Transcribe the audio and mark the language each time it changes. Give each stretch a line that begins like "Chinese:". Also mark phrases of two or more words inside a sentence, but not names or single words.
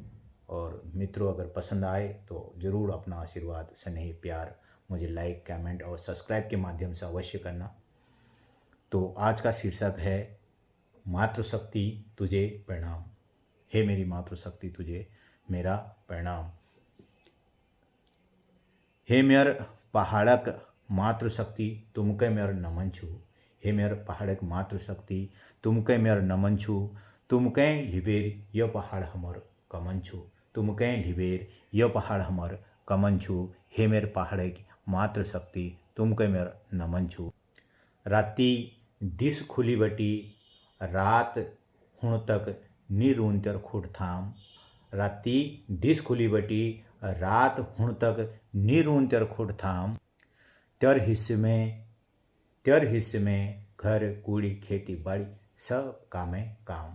Hindi: और मित्रों, अगर पसंद आए तो ज़रूर अपना आशीर्वाद, स्नेह, प्यार मुझे लाइक, कमेंट और सब्सक्राइब के माध्यम से अवश्य करना। तो आज का शीर्षक है मातृशक्ति तुझे प्रणाम। हे मेरी मातृशक्ति, तुझे मेरा प्रणाम।
Kumaoni: हे मेर पहाड़क मातृशक्ति, तुमके मेर नमन छू। हे मेर पहाड़क मातृशक्ति, तुमके मेर नमन छू। तुमके लिबेर यह पहाड़ हमर कमन छू। तुमके लिबेर यह पहाड़ हमर कमन छू। हे मेर पहाड़क मातृशक्ति, तुमके मेर नमन छू। राती दिस खुली बटी, रात हुण तक निरूंतर खुट थाम। राती दिस खुली बटी, रात हुण तक निरूंतर खुट थाम। तर हिस्से में घर कूड़ी खेती बाड़ी सब कामे काम।